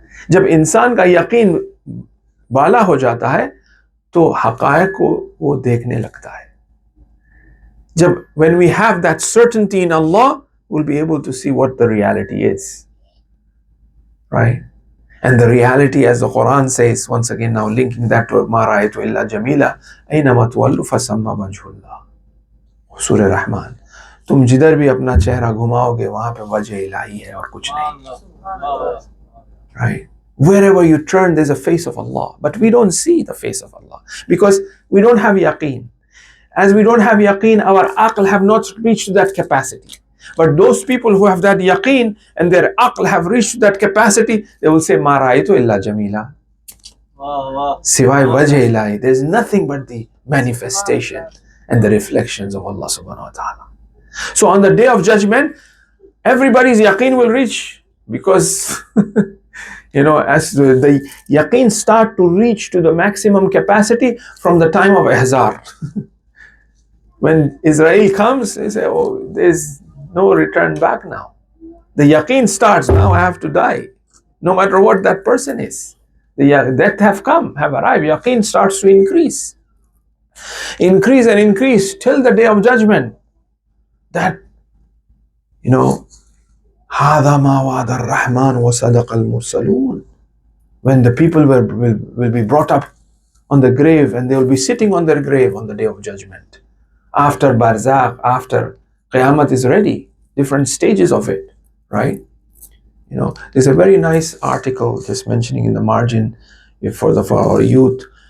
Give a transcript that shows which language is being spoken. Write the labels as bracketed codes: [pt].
[hi] जब इंसान का यकीन बाला हो जाता है तो हक़ाइक़ को वो देखने लगता है. जब [en] when we have that certainty in Allah, we'll be able to see what the reality is. Right? And the reality, as the Quran says, once again now linking that to [ar] مَا رَأَيْتُ إِلَّا جَمِيلًا أَيْنَمَا تُوَلُّوا فَثَمَّ وَجْهُ اللَّهِ. [hi] सूरह रहमान. तुम जिधर भी अपना चेहरा घुमाओगे वहां पे वजह इलाही है और कुछ नहीं. [en] Right? Wherever you turn, there's a face of Allah. But we don't see the face of Allah because we don't have yaqeen. As we don't have yaqeen, our aql have not reached to that capacity. But those people who have that yaqeen and their aql have reached to that capacity, they will say, [ar] "Ma ra'aytu illa jamila." [en] Siwai wajh ilahi, there's nothing but the manifestation and the reflections of Allah subhanahu wa ta'ala. So on the day of judgment, everybody's yaqeen will reach because as the yaqeen start to reach to the maximum capacity from the time of ihzar. When Israel comes, they say, oh, there's no return back now. The yaqeen starts, now I have to die. No matter what that person is. The death have arrived. Yaqeen starts to increase. Increase and increase till the day of judgment. That, [ar] هَذَا مَا وَعَدَ الرَّحْمَنُ وَصَدَقَ الْمُرْسَلُونَ. [en] When the people will be brought up on the grave and they will be sitting on their grave on the day of judgment. After Barzakh, after Qiyamah is ready, different stages of it, right? There's a very nice article just mentioning in the margin for our youth.